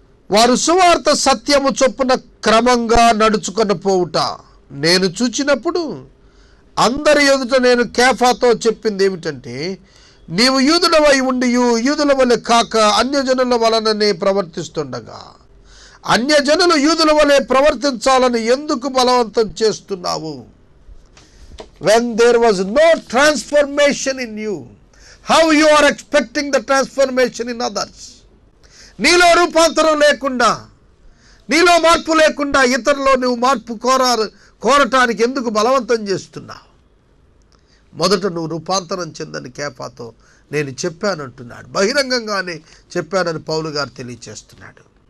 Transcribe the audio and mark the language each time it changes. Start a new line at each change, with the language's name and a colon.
Telugu: వారు సువార్త సత్యము చొప్పున క్రమంగా నడుచుకొని పోవుట నేను చూచినప్పుడు అందరి ఎదుట నేను కేఫాతో చెప్పింది ఏమిటంటే, నీవు యూదుడవై ఉండి యూదుల వలె కాక అన్యజనుల వలననే ప్రవర్తిస్తుండగా అన్యజనులు యూదుల వలె ప్రవర్తించాలని ఎందుకు బలవంతం చేస్తున్నావు?
English: When there was no transformation in you, how you are expecting the transformation in others?
Telugu: నీలో రూపాంతరం లేకుండా, నీలో మార్పు లేకుండా ఇతరులో నువ్వు మార్పు కోరటానికి ఎందుకు బలవంతం చేస్తున్నావు? మొదట నువ్వు రూపాంతరం చెందని కేఫాతో నేను చెప్పానంటున్నాడు. బహిరంగంగానే చెప్పానని పౌలు గారు తెలియచేస్తున్నాడు.